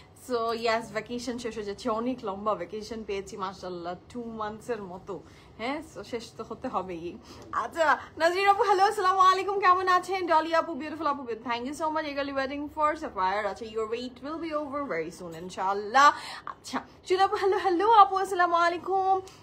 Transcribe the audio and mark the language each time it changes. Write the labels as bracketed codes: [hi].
[bn] So ইয়াস vacation শেষ হয়ে যাচ্ছে, অনেক লম্বা ভ্যাকেশন পেয়েছি মাশাআল্লাহ, 2 মান্থসের মতো। হ্যাঁ, শেষ তো হতে হবেই। আচ্ছা নাজরিন আপু হ্যালো আসসালামু আলাইকুম, কেমন আছেন? [en] ডলি আপু বিউটিফুল আপু thank you so much, eagerly waiting for Sapphire। আচ্ছা your wait will be over very soon ইনশাআল্লাহ। [bn] আচ্ছা চুল আপু হ্যালো আপু আসসালামু আলাইকুম।